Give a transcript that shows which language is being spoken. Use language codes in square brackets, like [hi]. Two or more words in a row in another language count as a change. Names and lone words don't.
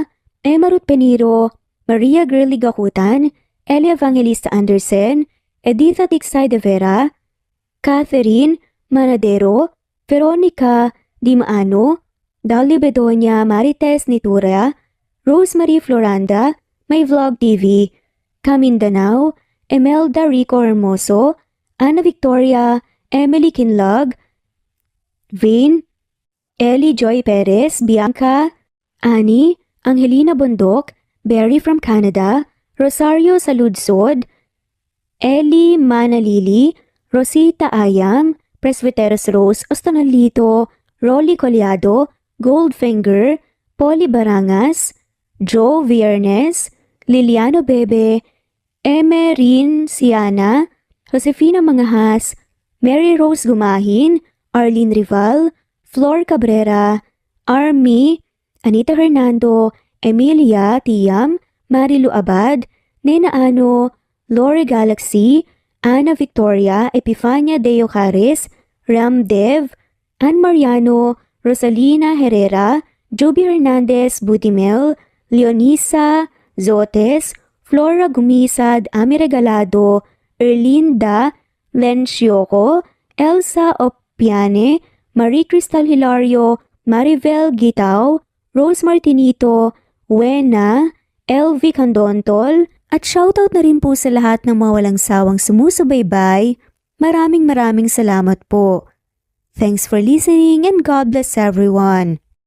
[tl] Emma Ruth Peniro, Maria Girly Gakutan, Elia Evangelista Anderson, Editha Tiksay de Vera, Catherine Manadero, Veronica Dimaano, Dolly Bedonia, Marites Nitura, Rosemary Floranda, My Vlog TV, Camindanao, Emelda Rico Hermoso, Ana Victoria, Emily Kinlog, Vane, Ellie Joy Perez, Bianca, Annie, Angelina Bondok, Barry from Canada, Rosario Saludsod, Ellie Manalili, Rosita Ayam, Presbyteros Rose Ostonalito, Rolly Collado, Goldfinger, Polly Barangas, Joe Viernes, Liliano Bebe, Emerin Siana, Josefina Mangahas, Mary Rose Gumahin, Arlene Rival, Flor Cabrera, Army, Anita Hernando, Emilia Tiam, Marilu Abad, Nena Ano, Lori Galaxy, Ana Victoria, Epifania Deo Caris, Ram Dev, Ann Mariano, Rosalina Herrera, Joby Hernandez Butimel, Leonisa Zotes, Flora Gumisad, Ami Regalado, Erlinda Lencioco, Elsa Opiane, Marie Cristal Hilario, Maribel Gitao, Rose Martinito, Wena, LV Candontol, at shoutout na rin po sa lahat ng mga walang sawang sumusubaybay. Maraming salamat po. [en] Thanks for listening and God bless everyone.